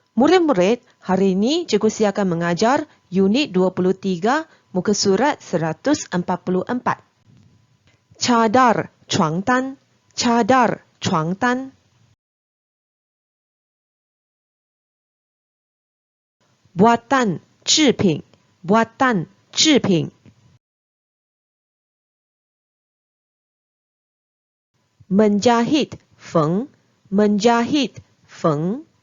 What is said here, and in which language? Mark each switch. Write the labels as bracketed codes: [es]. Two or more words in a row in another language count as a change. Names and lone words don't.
[ms] Murid-murid, hari ini Cikgu Si akan mengajar unit 23 muka surat 144. Cadar, [zh] 床单, cadar, 床单. [ms] Buatan, 制品, buatan, 制品. Menjahit, 缝, menjahit, 缝.